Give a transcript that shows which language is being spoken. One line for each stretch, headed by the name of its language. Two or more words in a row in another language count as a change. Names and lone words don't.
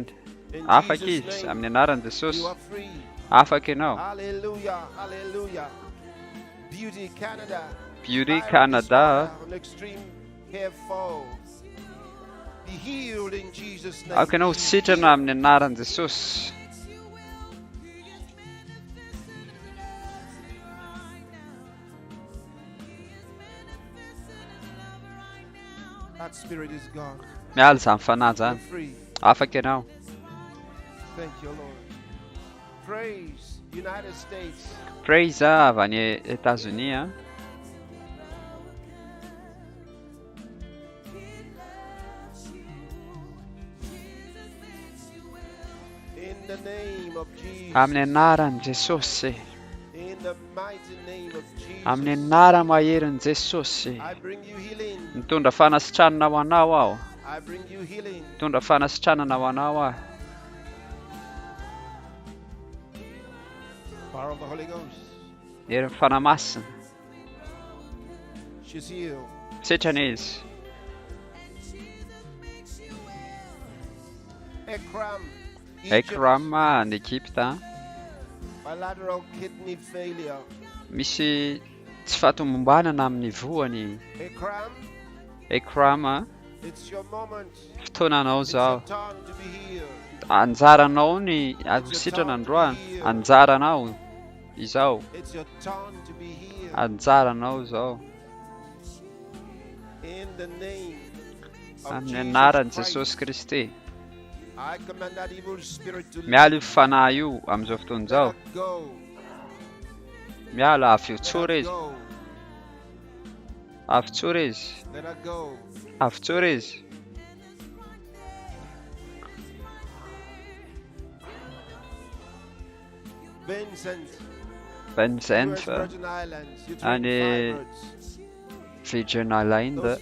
Malagasy: Afaka izy amin'ny anaran'i Jesosy. Afaka ianao. Beauty Canada. Afaka ianao sitrana amin'ny anaran'i Jesosy.
English: That spirit is gone.
Malagasy: Miala zany fanahy zany. Afaka ianao.
English: Thank you, Lord. Praise United States.
Malagasy: Praise avy any États-Unis.
English: In the name of Jesus.
Malagasy: Amin'ny anaran'i Jesosy.
English: In the mighty name of Jesus.
Malagasy: Amin'ny anara maherin'i Jesosy.
English: I bring you healing.
Malagasy: Mitondra fanasitranana ho anao aho.
English: I bring you healing.
Malagasy: Mitondra fanasitranana ho anao aho.
English: Power of the Holy Ghost.
Malagasy: Herin'ny fanamasina.
English: She's healed.
Malagasy: Sitrana izy. Ekram any Egypta.
English: Bilateral kidney failure.
Malagasy: Misy tsy fahatomombanana amin'ny voany. Ekram.
English: It's your moment.
Malagasy: Fotoananao zao.
English: It's your time to be healed.
Malagasy: Anjaranao ny sitrana androany. Anjaranao izao.
English: It's your time to be healed.
Malagasy: Anjaranao zao.
English: In the name of
Malagasy: amin'ny anaran'i Jesosy Kristy. miala io fanahy io amin'izao fotoana izao. Miala avy eo tsora izy. Avy tsora izy. Avy tsora izy. Vincent any Virgin Island.